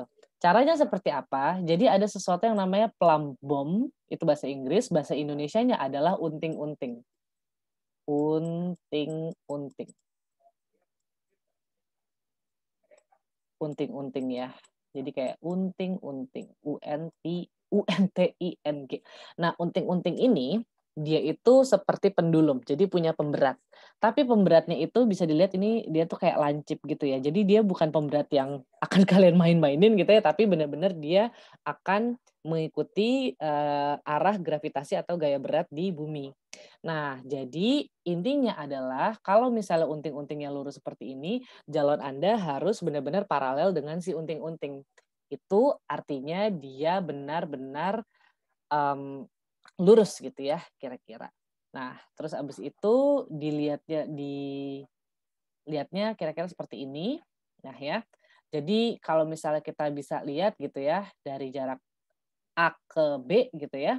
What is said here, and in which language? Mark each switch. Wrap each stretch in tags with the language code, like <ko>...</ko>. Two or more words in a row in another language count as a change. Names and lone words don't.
<id>Caranya seperti apa? Jadi ada sesuatu yang namanya</id> <en>plumb bob,</en> <id>itu bahasa Inggris, bahasa Indonesianya adalah unting-unting. Unting-unting. Unting-unting ya. Jadi kayak unting-unting, UNTING. Nah, unting-unting ini, dia itu seperti pendulum, jadi punya pemberat. Tapi pemberatnya itu bisa dilihat ini dia tuh kayak lancip gitu ya. Jadi dia bukan pemberat yang akan kalian main-mainin gitu ya, tapi benar-benar dia akan mengikuti, arah gravitasi atau gaya berat di bumi. Nah, jadi intinya adalah kalau misalnya unting-untingnya lurus seperti ini, jalon Anda harus benar-benar paralel dengan si unting-unting. Itu artinya dia benar-benar, mmm, lurus gitu ya kira-kira. Nah, terus abis itu dilihatnya kira-kira seperti ini. Nah ya, jadi kalau misalnya kita bisa lihat gitu ya dari jarak A ke B gitu ya.</id>